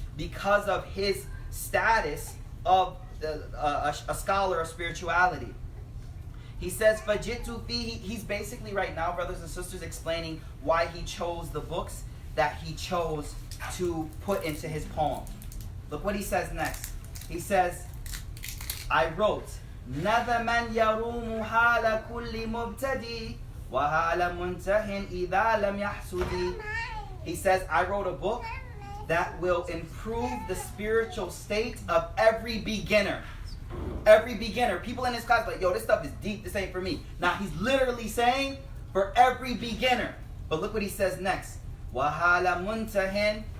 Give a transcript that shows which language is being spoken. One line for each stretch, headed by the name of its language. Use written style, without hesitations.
English: Because of his status of a scholar of spirituality. He says,
Arabic: فَجِئْتُ فِيهِ.
English: He's basically right now, brothers and sisters, explaining why he chose the books that he chose to put into his poem. Look what he says next. He says, I wrote,
Arabic: نَذَمًا يَرُومُ حَالَ كُلِّ مُبْتَدِي وَحَالَ مُنْتَهٍ إِذَا لَمْ يَحْسُدِي.
English: He says, I wrote a book that will improve the spiritual state of every beginner. Every beginner. People in this class are like, yo, this stuff is deep, this ain't for me. Now he's literally saying, for every beginner. But look what he says next.
Arabic: وَهَالَ مُنْتَهٍ.